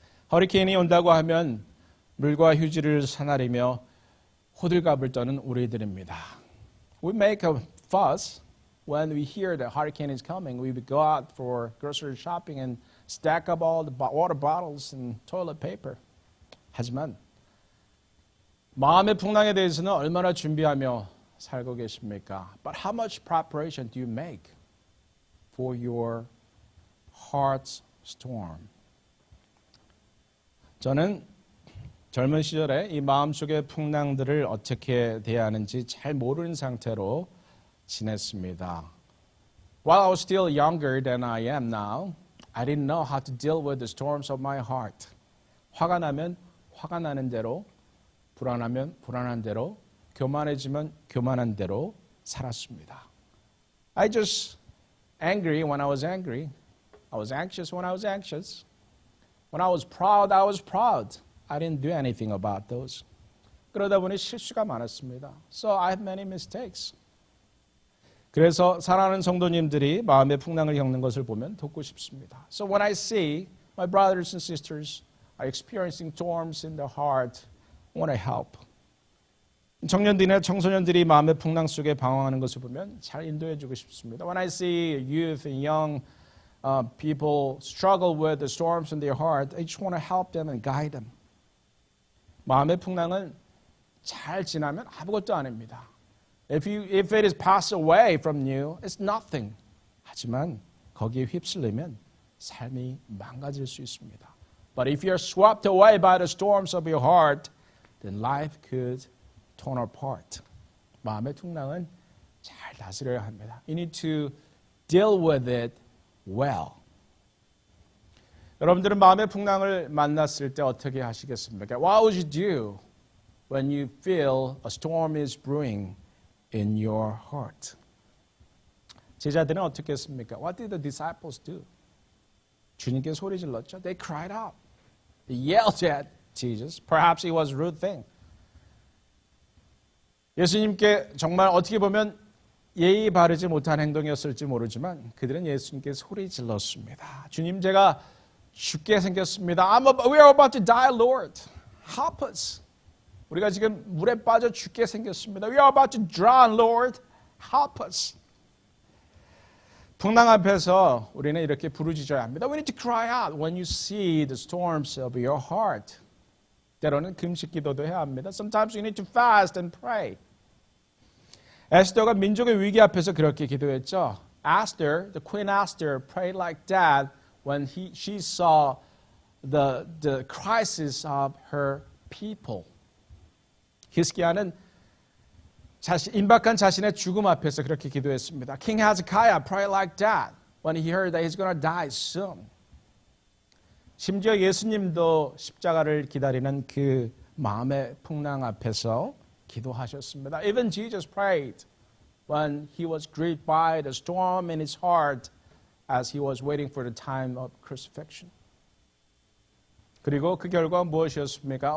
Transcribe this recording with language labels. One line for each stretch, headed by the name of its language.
Korean: 허리케인이 온다고 하면 물과 휴지를 사나리며 호들갑을 떠는 우리들입니다.
English: We make a fuss when we hear the hurricane is coming. We would go out for grocery shopping and stack up all the water bottles and toilet paper.
Korean: 하지만 마음의 풍랑에 대해서는 얼마나 준비하며 살고 계십니까?
English: But how much preparation do you make for your heart's storm?
Korean: 저는 젊은 시절에 이 마음속의 풍랑들을 어떻게 대해야 하는지 잘 모르는 상태로 지냈습니다.
English: While I was still younger than I am now, I didn't know how to deal with the storms of my heart.
Korean: 화가 나면 화가 나는 대로, 불안하면 불안한 대로, 교만해지면 교만한 대로 살았습니다.
English: I just angry when I was angry. I was anxious when I was anxious. When I was proud, I was proud. I didn't do anything about those.
Korean: 그러다 보니 실수가 많았습니다.
English: So I have many mistakes.
Korean: 그래서 사랑하는 성도님들이 마음의 풍랑을 겪는 것을 보면 돕고 싶습니다.
English: So when I see my brothers and sisters are experiencing storms in their heart, I want to help.
Korean: 청년들이나 청소년들이 마음의 풍랑 속에 방황하는 것을 보면 잘 인도해 주고 싶습니다.
English: When I see youth and young people struggle with the storms in their heart, I just want to help them and guide them.
Korean: 마음의 풍랑은 잘 지나면 아무것도 아닙니다.
English: If it is passed away from you, it's nothing.
Korean: 하지만 거기에 휩쓸리면 삶이 망가질 수 있습니다.
English: But if you're swept away by the storms of your heart, then life could torn apart.
Korean: 마음의 풍랑은 잘 다스려야 합니다.
English: You need to deal with it well.
Korean: 여러분들은 마음의 풍랑을 만났을 때 어떻게 하시겠습니까?
English: What would you do when you feel a storm is brewing in your heart?
Korean: 제자들은 어떻게 했습니까?
English: What did the disciples do? 주님께 소리 질렀죠. They cried out. They yelled at Jesus. Perhaps it was a rude thing.
Korean: 예수님께 정말 어떻게 보면 예의 바르지 못한 행동이었을지 모르지만 그들은 예수님께 소리 질렀습니다. 주님, 제가 죽게 생겼습니다.
English: We are about to die, Lord. Help us.
Korean: 우리가 지금 물에 빠져 죽게 생겼습니다.
English: We are about to drown, Lord. Help us.
Korean: 풍랑 앞에서 우리는 이렇게 부르짖어야 합니다.
English: We need to cry out when you see the storms of your heart.
Korean: 때로는 금식 기도도 해야 합니다.
English: Sometimes you need to fast and pray.
Korean: 에스더가 민족의 위기 앞에서 그렇게 기도했죠.
English: Esther, the Queen Esther, prayed like that when she saw the crisis of her people.
Korean: 히스기야는 임박한 자신의 죽음 앞에서 그렇게 기도했습니다.
English: King Hezekiah prayed like that when he heard that he's going to die soon.
Korean: 심지어 예수님도 십자가를 기다리는 그 마음의 풍랑 앞에서 기도하셨습니다.
English: Even Jesus prayed when he was grieved by the storm in his heart as he was waiting for the time of crucifixion.
Korean: 그리고 그 결과 무엇이었습니까?